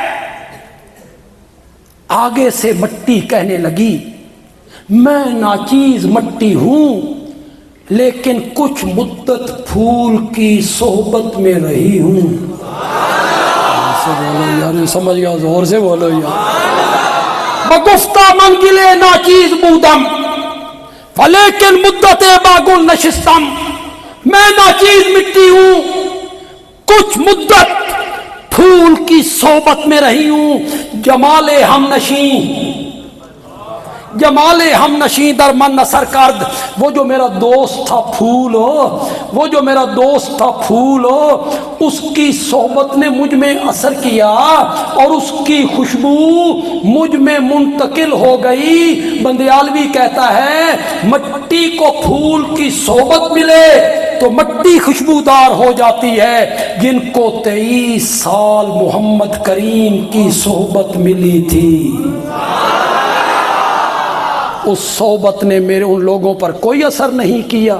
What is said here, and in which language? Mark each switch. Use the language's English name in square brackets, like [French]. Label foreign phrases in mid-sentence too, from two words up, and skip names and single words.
[Urdu] آگے سے مٹی کہنے لگی میں ناچیز مٹی ہوں لیکن کچھ مدت پھول کی صحبت میں رہی ہوں. بولو یار, سمجھ گیا, زور سے بولو یار. [Persian] بگفتہ من گلے ناچیز بودم ولیکن مدت باگل نشستم. [Urdu] میں ناچیز مٹی ہوں, کچھ مدت پھول کی صحبت میں رہی ہوں. [Persian] جمال ہم نشیں در من نثر کرد. [Urdu] وہ جو میرا دوست تھا پھول ہو, وہ جو میرا دوست تھا پھول ہو, اس کی صحبت نے مجھ میں اثر کیا اور اس کی خوشبو مجھ میں منتقل ہو گئی. بندیالوی کہتا ہے مٹی کو پھول کی صحبت ملے تو مٹی خوشبودار ہو جاتی ہے جن کو 23 سال محمد کریم کی صحبت ملی تھی، اس صحبت نے میرے ان لوگوں پر کوئی اثر نہیں کیا۔